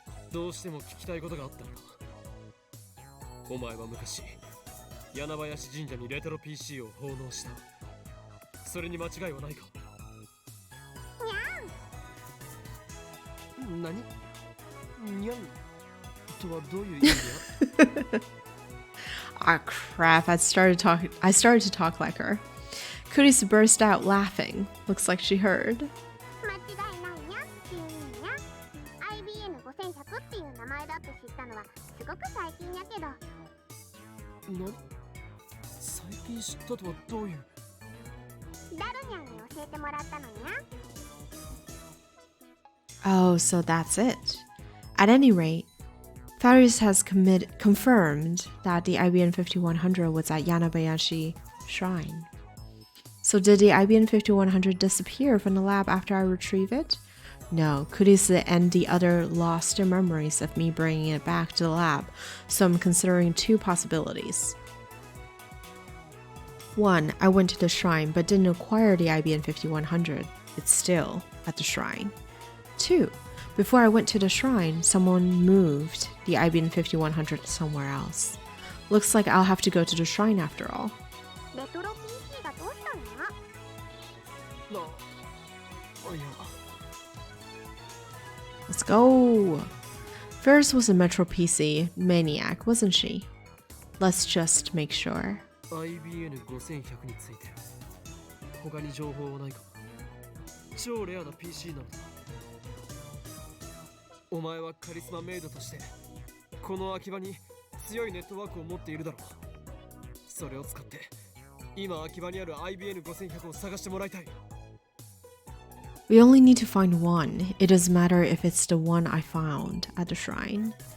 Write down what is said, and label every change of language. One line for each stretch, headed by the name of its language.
Japanese: どうしても聞きたいことがあったんだ。お前は昔柳林神社にレトロ PC を奉納した。それに間違いはないか。何にゃんとはどういう意味だ？
English: Ah, crap. I started to talk like her. Kurisu burst out laughing. Looks like she heard.
Japanese: 間違いないにゃっていう意味にゃ。IBN5100 っていう名前だって知ったのはすごく最近やけど。何？最近知ったとはどういう？ダルニャンに教えてもらったのにゃ。
English: Oh, so that's it. At any rate, Faris has confirmed that the IBN5100 was at Yanabayashi Shrine. So did the IBN5100 disappear from the lab after I retrieve it? No, Kurisu and the other lost their memories of me bringing it back to the lab, so I'm considering two possibilities. 1. I went to the shrine but didn't acquire the IBN5100. It's still at the shrine. 2. Before I went to the shrine, someone moved the IBN5100 somewhere else. Looks like I'll have to go to the shrine after all.
Japanese: レトロ PC がどうしたの？いや
English: Let's go! Ferris was a Metro PC maniac, wasn't she? Let's just make sure.
Japanese: IBN5100 について他に情報はないか。超レアな PC なんだ。お前はカリスマメイドとしてこの秋葉に強いネットワークを持っているだろう。それを使って今秋葉にある IBN5100 を探してもらいたい。
English: We only need to find one. It doesn't matter if it's the one I found at the shrine.